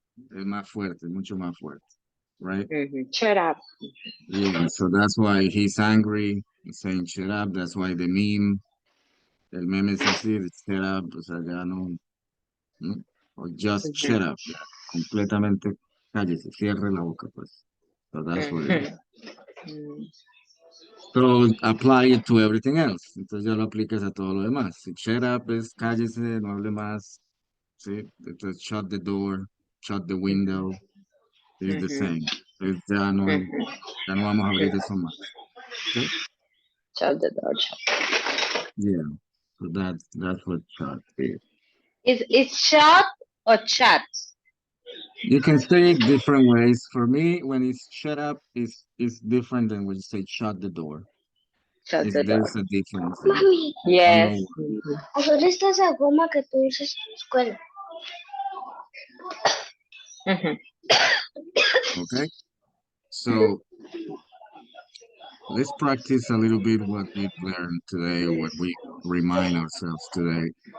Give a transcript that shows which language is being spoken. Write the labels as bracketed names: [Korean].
[Spanish] Es más fuerte, mucho más fuerte. [English] Right? Shut up. Yeah, so that's why he's angry, he's saying shut up. That's why [Spanish] el meme es así, de shut up, o sea, ya no, [English] or just Ujú, [Spanish] shut up, ya, completamente cállese, cierre la boca, pues. [English] So that's what it is. ujú. Mm, So apply it to everything else. [Spanish] Entonces ya lo aplicas a todo lo demás. Si shut up es cállese, no hable más, ¿sí? [English] Entonces shut the door, shut the window, is the ujú, same. [Spanish] Entonces ya no vamos a abrir ujú. eso más. ¿Ok? [English] Shut the door. Shut. Yeah. So that's what shut is. Is shut or chat? You can say it different ways. For me, when it's shut up, is different than when you say shut the door. Shut Is the door. there's a difference there. I don't Yes. know why. [Spanish] Ahora esta esa goma que tú usas en la escuela. Mhm. [English] Okay? So let's practice a little bit what we've learned today, what we remind ourselves today.